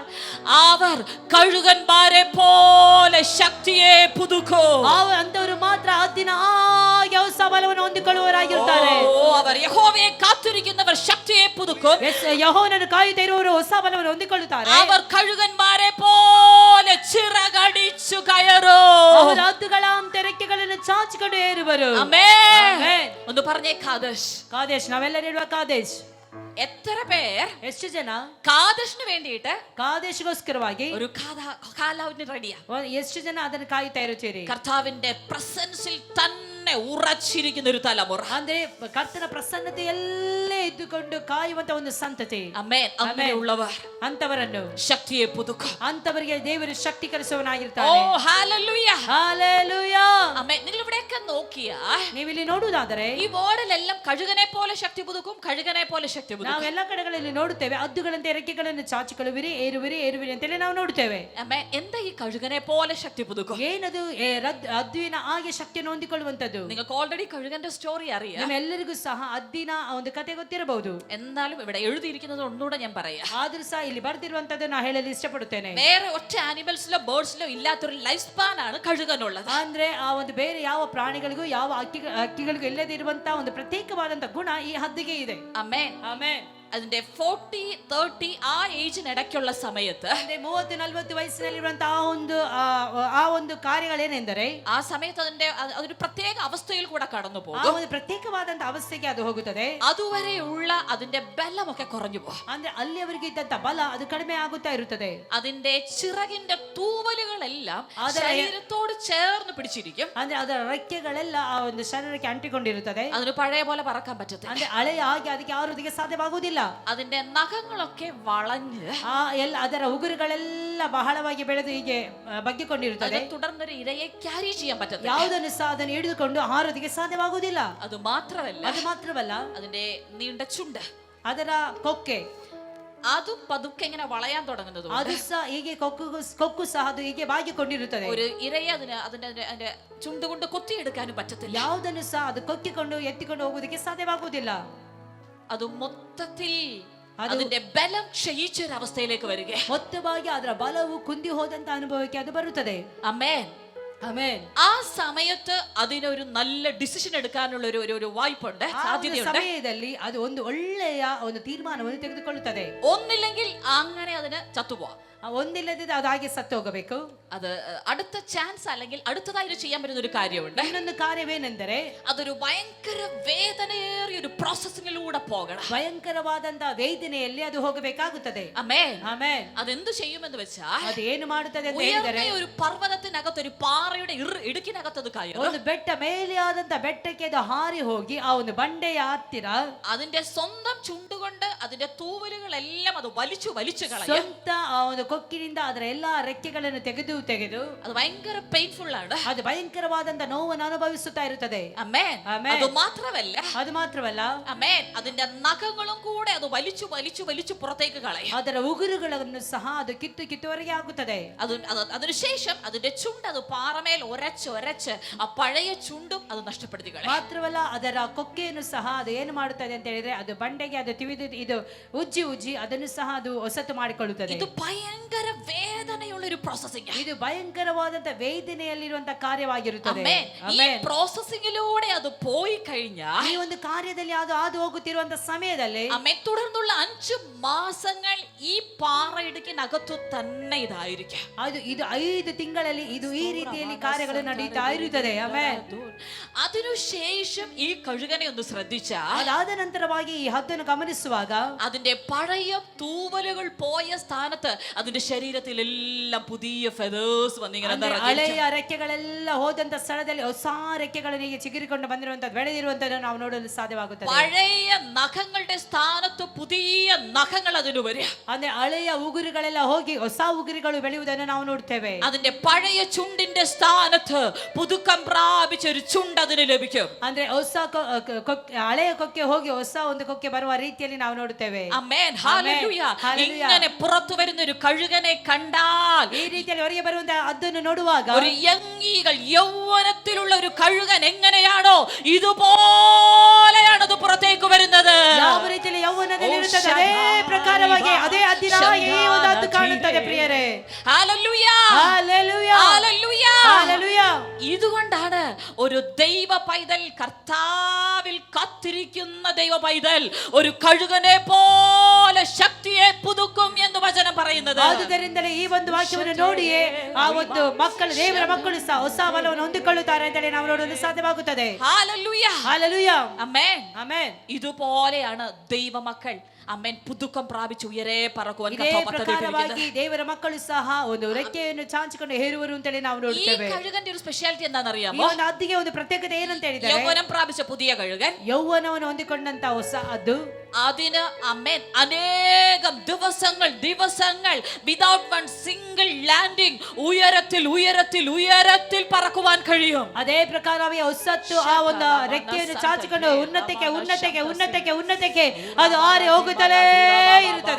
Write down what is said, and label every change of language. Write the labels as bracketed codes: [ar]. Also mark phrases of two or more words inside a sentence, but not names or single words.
[ml] അവർ കഴുകന്മാരെ പോലെ ശക്തിയെ പുതുക്കും. [kn] ಅಂತವರು ಮಾತ್ರ ಹದ್ದಿನ ಹಾಗೆ ಹೊಸ ಬಲವನ್ನು ಹೊಂದಿಕೊಳ್ಳುವವರಾಗಿರ್ತಾರೆ. [ml] അവർ യഹോവയെ കാത്തിരിക്കുന്നവർ ശക്തിയെ പുതുക്കും. [kn] ಯೆಹೋವನನ್ನು ಕಾಯುತ್ತಾ ಇರುವವರು ಹೊಸ ಬಲವನ್ನು ಹೊಂದಿಕೊಳ್ಳುತ್ತಾರೆ. [ml] അവർ കഴുകന്മാരെ പോലെ ചിറകടിച്ചു കയറും. [kn] ಅವರು ಹದ್ದುಗಳಂತೆ ರೆಕ್ಕೆಗಳನ್ನು ಚಾಚಿಕೊಂಡು ಏರುವರು. [ml] ആമേൻ. [kn] ಆಮೆನ್. [ml] ഒന്ന് പറഞ്ഞേ കാദേശ്. [kn] ಕಾದೇಶ್. ನಾವೆಲ್ಲರೂ ಹೇಳುವ ಕಾದೇಶ್. [ml] എത്ര പേർ [kn] ಎಷ್ಟು ಜನ [ml] കാദേശിന് വേണ്ടിയിട്ട് [kn] ಕಾದೇಶ್ಗೋಸ್ಕರವಾಗಿ [ml] ഒരു കാലാവിന് റെഡിയാ? [kn] ಎಷ್ಟು ಜನ ಅದನ್ನು ಕಾಯುತ್ತಾ ಇರುತ್ತೀರಿ? [ml] കർത്താവിന്റെ പ്രസൻസിൽ തന്നെ ഉറച്ചിരിക്കുന്ന ഒരു തലമുറ. [kn] ಅಂದ್ರೆ ಕರ್ತನ ಪ್ರಸನ್ನತೆಯಲ್ಲೇ ಇದ್ದುಕೊಂಡು ಕಾಯುವಂತ ಒಂದು ಸಂತತಿ. [ml] ആമേൻ. അങ്ങനെയുള്ളവർ [kn] ಅಂತವರನ್ನು [ml] ശക്തിയെ പുതുക്കും. [kn] ಅಂತವರಿಗೆ ದೇವರು ಶಕ್ತಿ ഓ ಕಲಿಸುವವನಾಗಿರ್ತಾನೆ. [ml] ഹല്ലേലൂയ. ഹല്ലേലൂയ. ആമേൻ. നിങ്ങൾ ഇവിടെയൊക്കെ നോക്കിയാ [kn] ನೀವಿಲ್ಲಿ ನೋಡುವುದಾದರೆ [ml] ഈ ബോർഡിലെല്ലാം കഴുകനെ പോലെ ശക്തി പുതുക്കും, കഴുകനെ പോലെ ശക്തി പുതുക്കും. [kn] ನಾವೆಲ್ಲ ಕಡೆಗಳಲ್ಲಿ ನೋಡುತ್ತೇವೆ, ಹದ್ದುಗಳಂತೆ ರೆಕ್ಕೆಗಳನ್ನು ಚಾಚಿಕೊಳ್ಳುವಿರಿ, ಏರುವಿರಿ ಅಂತೇಳಿ ನಾವು ನೋಡುತ್ತೇವೆ. [ml] ആമേൻ. എന്താ ഈ കഴുകനെ പോലെ ശക്തി പുതുക്കും? [kn] ಏನದು ಹದ್ದುವಿನ ಹಾಗೆ ಶಕ್ತಿಯನ್ನು ಹೊಂದಿಕೊಳ್ಳುವಂತದ್ದು? [ml] നിങ്ങൾക്ക് ഓൾറെഡി കഴുകന്റെ സ്റ്റോറി അറിയാം. [kn] ನಿಮ್ಮೆಲ್ಲರಿಗೂ ಸಹ ಹದ್ದಿನ ಒಂದು ಕತೆ ಗೊತ್ತಿರಬಹುದು. [ml] എന്നാലും ഇവിടെ എഴുതിയിരിക്കുന്നത് ഒന്നുകൂടെ ഞാൻ പറയാം. [kn] ಆದ್ರೂ ಸಹ ಇಲ್ಲಿ ಬರ್ದಿರುವಂತದ್ದು ನಾ ಹೇಳಲು ಇಷ್ಟಪಡುತ್ತೇನೆ. [ml] വേറെ ഒറ്റ ആനിമൽസിലോ ബേർഡ്സിലോ ഇല്ലാത്തൊരു [en] life span [ml] ആണ് കഴുകനുള്ളത്. [kn] ಅಂದ್ರೆ ಆ ಒಂದು ಬೇರೆ ಯಾವ ಪ್ರಾಣಿಗಳಿಗೂ ಯಾವ ಹಕ್ಕಿಗಳಿಗೂ ಇಲ್ಲದೆ ಇರುವಂತಹ ಒಂದು ಪ್ರತ್ಯೇಕವಾದಂತ ಗುಣ ಈ ಹದ್ದಿಗೆ ಇದೆ. [ml] ആമേൻ. [kn] ಆಮೆನ್. [ml] അതിന്റെ 40-30 ആ ഏജിനിടയ്ക്കുള്ള സമയത്ത്, [kn] ಅಂದ್ರೆ 30-40 ವಯಸ್ಸಿನಲ್ಲಿರುವಂತಹ ಆ ಒಂದು ಕಾರ್ಯಗಳೇನೆಂದರೆ, [ml] ആ സമയത്ത് അതൊരു പ്രത്യേക അവസ്ഥയിൽ കൂടെ കടന്നു [kn] ಆ [ml] പോകും. [kn] ಒಂದು ಪ್ರತ್ಯೇಕವಾದಂತಹ ಅವಸ್ಥೆಗೆ ಅದು ಹೋಗುತ್ತದೆ. [ml] അതുവരെയുള്ള അതിന്റെ ബലമൊക്കെ കുറഞ്ഞു പോകും. [kn] ಅಂದ್ರೆ ಅಲ್ಲಿಯವರೆಗೆ ಇದ್ದಂತ ಬಲ ಅದು ಕಡಿಮೆ ಆಗುತ್ತಾ ಇರುತ್ತದೆ. [ml] അതിന്റെ ചിറകിന്റെ തൂവലുകളെല്ലാം ശരീരത്തോട് ചേർന്ന് പിടിച്ചിരിക്കും. [kn] ಅಂದ್ರೆ ಅದರ ರೆಕ್ಕೆಗಳೆಲ್ಲ ಆ ಒಂದು ಶರೀರಕ್ಕೆ ಅಂಟಿಕೊಂಡಿರುತ್ತದೆ. [ml] അതിന് പഴയ പോലെ പറക്കാൻ പറ്റത്തില്ല. [kn] ಅಂದ್ರೆ ಹಳೆಯ ಹಾಗೆ ಅದಕ್ಕೆ ಹಾರುವುದಕ್ಕೆ ಸಾಧ್ಯವಾಗುವುದಿಲ್ಲ. [ml] അതിന്റെ നഖങ്ങളൊക്കെ വളഞ്ഞ് [kn] ಅದರ ಉಗುರುಗಳೆಲ್ಲ ಬಹಳವಾಗಿ ಬೆಳೆದು ಹೀಗೆ ಬಗ್ಗಿಕೊಂಡಿರುತ್ತದೆ. [ml] തുടർന്നൊരു ഇരയെ ക്യാരി ചെയ്യാൻ പറ്റത്തില്ല. [kn] ಯಾವುದನ್ನು ಸಹ ಅದನ್ನು ಹಿಡಿದುಕೊಂಡು ಹಾರೋದಕ್ಕೆ ಸಾಧ್ಯವಾಗುವುದಿಲ್ಲ. ಅದು ಮಾತ್ರವಲ್ಲ [ml] അതിന്റെ നീണ്ട ചുണ്ട്, [kn] ಅದರ ಕೊಕ್ಕೆ [ml] അതും പതുക്കെ ഇങ്ങനെ വളയാൻ തുടങ്ങുന്നത് [kn] ಅದು ಸಹ ಹೀಗೆ ಕೊಕ್ಕು ಸಹ ಅದು ಹೀಗೆ ಬಾಗಿಕೊಂಡಿರುತ್ತದೆ. [ml] ഒരു ഇരയെ അതിന്റെ ചുണ്ട് കൊണ്ട് കൊത്തിയെടുക്കാനും പറ്റത്തില്ല. [kn] ಯಾವುದನ್ನು ಸಹ ಅದು ಕೊಕ್ಕಿಕೊಂಡು ಎತ್ತಿಕೊಂಡು ಹೋಗುವುದಕ್ಕೆ ಸಾಧ್ಯವಾಗುವುದಿಲ್ಲ. [ml] ಅದು ಮೊತ್ತത്തിൽ അതിന്റെ ബലം ക്ഷയിച്ച ഒരു അവസ്ഥയിലേക്ക് വരിക. [kn] ಮೊತ್ತವಾಗಿ ಅದರ ಬಲವು ಕುಂದಿ ಹೋದಂತ ಅನುಭವಕ್ಕೆ ಅದು ಬರುತ್ತದೆ. [ml] ആമേൻ, [kn] ಆಮೆನ್. [ml] ആ സമയത്ത് അതിനൊരു നല്ല ഡിസിഷൻ എടുക്കാനുള്ള ഒരു വായ്പുണ്ട്, സാധ്യതയുണ്ട്. [kn] സമയದಲ್ಲಿ ಅದು ಒಂದು ಒಳ್ಳೆಯ ಒಂದು ತೀರ್ಮಾನವನ್ನು ತೆಗೆದುಕೊಳ್ಳುತ್ತದೆ. [ml] ഒന്നില്ലെങ്കിൽ അങ്ങനെ അതിന് ചത്തുപോവാം. [kn] ಒಂದಿಲ್ಲದಿದ್ದರೆ ಅದು ಹಾಗೆ ಸತ್ತು ಹೋಗಬೇಕು. [ml] അത് അടുത്ത ചാൻസ് അല്ലെങ്കിൽ അടുത്തതായി ചെയ്യാൻ പറ്റുന്ന ഒരു കാര്യമുണ്ട്. [kn] ಇನ್ನೊಂದು ಕಾರ್ಯವೇನೆಂದರೆ [ml] അതൊരു ഭയങ്കര വേദനയേറിയ ഒരു പ്രോസസ്സിംഗിലൂടെ പോകണം. [kn] ಭಯಂಕರವಾದಂತಹ ವೇದನೆಯಲ್ಲಿ ಅದು ಹೋಗಬೇಕಾಗುತ್ತದೆ. [ml] ആമേൻ, [kn] ಆಮೆನ್. [ml] അതെന്ത് ചെയ്യുമെന്ന് വെച്ചാൽ [kn] ಅದು ಏನು ಮಾಡುತ್ತದೆ ಅಂತ ಹೇಳಿದರೆ [ml] ഒരു പർവ്വതത്തിനകത്ത് ഒരു പാറയുടെ ഇടുക്കിനകത്ത് അത് കയറും. [kn] ಒಂದು ಬೆಟ್ಟ ಮೇಲೆ ಆದಂತ ಬೆಟ್ಟಕ್ಕೆ ಅದು ಹಾರಿ ಹೋಗಿ ಆ ಒಂದು ಬಂಡೆಯ ಹತ್ತಿರ [ml] അതിന്റെ സ്വന്തം ചുണ്ടുകൊണ്ട് അതിന്റെ തൂവലുകളെല്ലാം അത് വലിച്ചു കളയും. [kn] ಸ್ವಂತ ಆ ಒಂದು ಕೊಕ್ಕಿನಿಂದ ಅದರ ಎಲ್ಲಾ ರೆಕ್ಕೆಗಳನ್ನು ತೆಗೆದು [ml] അത് ഭയങ്കര പെയിൻഫുൾ ആണ്. [kn] ಅದು ಭಯಂಕರವಾದಂತ ನೋವನ್ನು ಅನುಭವಿಸುತ್ತಾ ಇರುತ್ತದೆ. [ml] ആമേൻ. അത് മാത്രമല്ല ആമേൻ, അതിന്റെ നഖങ്ങളും കൂടെ അത് വലിച്ചു പുറത്തേക്ക് കളയും. [kn] ಅದರ ಉಗುರುಗಳನ್ನು ಸಹ ಅದು ಕಿತ್ತುವರೆಗೆ ಆಗುತ್ತದೆ. [ml] അതിനുശേഷം അതിന്റെ ചുണ്ട് അത് പാറമേൽ ഒരച്ച് ആ പഴയ ചുണ്ടും അത് നഷ്ടപ്പെടുത്തി കളയും. [kn] ಮಾತ್ರವಲ್ಲ ಅದರ ಕೊಕ್ಕೆಯನ್ನು ಸಹ ಅದು ಏನು ಮಾಡುತ್ತದೆ ಅಂತ ಹೇಳಿದ್ರೆ ಅದು ಬಂಡೆಗೆ ಅದು ತಿವಿದು ಇದು ಉಜ್ಜಿ ಅದನ್ನು ಸಹ ಅದು ಹೊಸತು ಮಾಡಿಕೊಳ್ಳುತ್ತದೆ. ಇದು ಭಯಂಕರ ವೇದನೆಯುಳ್ಳ [ml] ഒരു പ്രോസസ്സിംഗ്. [kn] ಇದು ಭಯಂಕರವಾದಂತ ವೇದನೆಯಲ್ಲಿರುವಂತ ಕಾರ್ಯವಾಗಿರುತ್ತದೆ. [ml] ഈ പ്രോസസ്സിംഗിലൂടെ അത് പോയി കഴിഞ്ഞാൽ [kn] ಈ ಒಂದು ಕಾರ್ಯದಲ್ಲಿ ಅದು ಹಾದು ಹೋಗುತ್ತಿರುವಂತ ಸಮಯದಲ್ಲಿ [ml] തുടർന്നുള്ള 5 മാസങ്ങൾ ഈ പാറയിടുക്കിനകത്തു തന്നെ ഇതായിരിക്കും. [kn] ಇದು 5 ತಿಂಗಳಲ್ಲಿ ಇದು ಈ ರೀತಿಯಲ್ಲಿ ಕಾರ್ಯಗಳು ನಡೆಯುತ್ತಾ ಇರುತ್ತದೆ. ಆಮೆನ್. [ml] അതിനുശേഷം ഈ കഴുകനെ ഒന്ന് ശ്രദ്ധിച്ചാൽ [kn] ಅದಾದ ನಂತರವಾಗಿ ಈ ಹದ್ದನ್ನು ಗಮನಿಸುವಾಗ [ml] അതിന്റെ പഴയ തൂവലുകൾ പോയ സ്ഥാനത്ത് അതിന്റെ ശരീരത്തിലെല്ലാം പുതിയ ഫെദേഴ്സ് വന്നിങ്ങനെ [kn] ಹಳೆಯ ರೆಕ್ಕೆಗಳೆಲ್ಲ ಹೋದಂತ ಸ್ಥಳದಲ್ಲಿ ಹೊಸ ರೆಕ್ಕೆಗಳನ್ನು ಹೀಗೆ ಚಿಗುರಿಕೊಂಡು ಬಂದಿರುವಂತದ್ದು ಬೆಳೆದಿರುವಂತದ್ದನ್ನು ನಾವು ನೋಡಲು ಸಾಧ್ಯವಾಗುತ್ತದೆ. [ml] പഴയ നഖങ്ങളുടെ സ്ഥാനത്ത് പുതിയ നഖങ്ങൾ അതിന് വരിക. [kn] ಅಂದ್ರೆ ಹಳೆಯ ಉಗುರುಗಳೆಲ್ಲ ಹೋಗಿ ಹೊಸ ಉಗುರುಗಳು ಬೆಳೆಯುವುದನ್ನು ನಾವು ನೋಡ್ತೇವೆ. [ml] അതിന്റെ പഴയ ചുണ്ടിന്റെ സ്ഥാനത്ത് പുതുക്കം പ്രാപിച്ച ഒരു ചുണ്ട് അതിന് ലഭിക്കും. [kn] ಅಂದ್ರೆ ಹೊಸ ಹಳೆಯ ಕೊಕ್ಕೆ ಹೋಗಿ ಹೊಸ ಒಂದು ಕೊಕ್ಕೆ ಬರುವ ರೀತಿಯಲ್ಲಿ ನಾವು ನೋಡುತ್ತೇವೆ. [ml] ആമേൻ, ഹല്ലേലൂയ. ഇങ്ങനെ പുറത്തു വരുന്ന ഒരു കഴുകനെ കണ്ടാൽ, [kn] ಈ ರೀತಿಯಲ್ಲಿ ಹೊರಗೆ ಬರುವಂತ ಅದನ್ನು ನೋಡುವಾಗ [ml] ഒരു യൗവീകൾ യൗവനത്തിലുള്ള ഒരു കഴുകൻ എങ്ങനെയാണോ ഇതുപോലെയാണ് അത് പുറത്തേക്ക് വരുന്നത്. [kn] ಯಾವ ರೀತಿಯಲ್ಲಿ ಯೌವನದಲ್ಲಿ ಇರುತ್ತದೆ ಅದೇ ಪ್ರಕಾರವಾಗಿ ಅದೇ ಹದ್ದಿನಾಗಿ ಈ ಒಂದು ಹದ್ದು ಕಾಣುತ್ತದೆ ಪ್ರಿಯರೇ. [ml] ഹല്ലേലൂയ, ഹല്ലേലൂയ, ഹല്ലേലൂയ, ഹല്ലേലൂയ. ഇതുകൊണ്ടാണ് ഒരു ദൈവ പൈതൽ, കർത്താവിൽ കാത്തിരിക്കുന്ന ദൈവ പൈതൽ ഒരു കഴുകനെ പോലെ ശക്തിയെ പുതുക്കും എന്ന് വചനം പറയുന്നത്. [kn] ಆದುದರಿಂದಲೇ ಈ ಒಂದು ವಾಕ್ಯವನ್ನು ನೋಡಿಯೇ ಆ ಒಂದು ಮಕ್ಕಳು, ದೇವರ ಮಕ್ಕಳು ಸಹ ಹೊಸ ಬಲವನ್ನು ಹೊಂದಿಕೊಳ್ಳುತ್ತಾರೆ ಅಂತೇಳಿ ನಾವು ನೋಡಲು ಸಾಧ್ಯವಾಗುತ್ತದೆ. [ml] ഹല്ലേലൂയ, ഹല്ലേലൂയ, ആമേൻ, [kn] ಆಮೆನ್. [ml] ഇതുപോലെയാണ് ദൈവമക്കൾ അമ്മേൻ പുതുക്കം പ്രാപിച്ച് ഉയരെ പറക്കുവാൻ [kn] ಇದೇ ಪ್ರಕಾರವಾಗಿ ದೇವರ ಮಕ್ಕಳು ಸಹ ಒಂದು ರೆಕ್ಕೆಯನ್ನು ಚಾಚಿಕೊಂಡು ಹೇರುವರು ಅಂತೇಳಿ ನಾವು [ml] ഈ [kn] ನೋಡುತ್ತೇವೆ. [ml] കഴുകന്റെ ഒരു സ്പെഷ്യാലിറ്റി എന്താണെന്നറിയാമോ? [kn] ಈ ಒಂದು ಹದ್ದಿಗೆ ಒಂದು ಪ್ರತ್ಯೇಕತೆ ಏನಂತ ಹೇಳಿದರೆ [ml] യൗവനം പ്രാപിച്ച പുതിയ കഴുകൻ, [kn] ಯೌವನವನ್ನು ಹೊಂದಿಕೊಂಡಂತ ಹೊಸ ಹದ್ದು, [ml] അതിന് അമ്മേൻ അനേകം ദിവസങ്ങൾ [en] without one single landing [ml] ഉയരത്തിൽ പറക്കുവാൻ കഴിയും. [kn] ಅದೇ ಪ್ರಕಾರವೇ ಹೊಸತ್ತು ಆ ಒಂದು ರೆಕ್ಕೆಯನ್ನು ಚಾಚಿಕೊಂಡು ಉನ್ನತಕ್ಕೆ ಅದು ಹಾರಿ ಹೋಗುತ್ತಲೇ ಇರುತ್ತದೆ.